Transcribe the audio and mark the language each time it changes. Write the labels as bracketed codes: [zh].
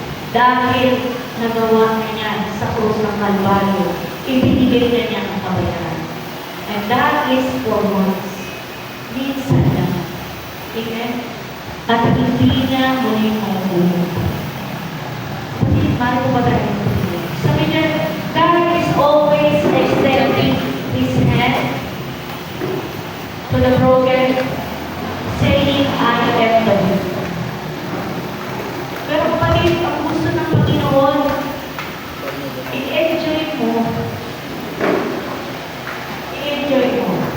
[tl] Dahil nagawa niya sa krus ng Kalbaryo, ibinigay na niya ang kabayaran. [en] And that is for once. [tl] Minsan lang. [en] Amen? [tl] At hindi na muli mauulit. Kapatid, mahal ko ba tayo? Sabi niya, [en] God is always extending His hand to the broken, saying, I am the Lord. [tl] Pero kapatid, ang gusto ng Panginoon, i-enjoy mo. I-enjoy mo.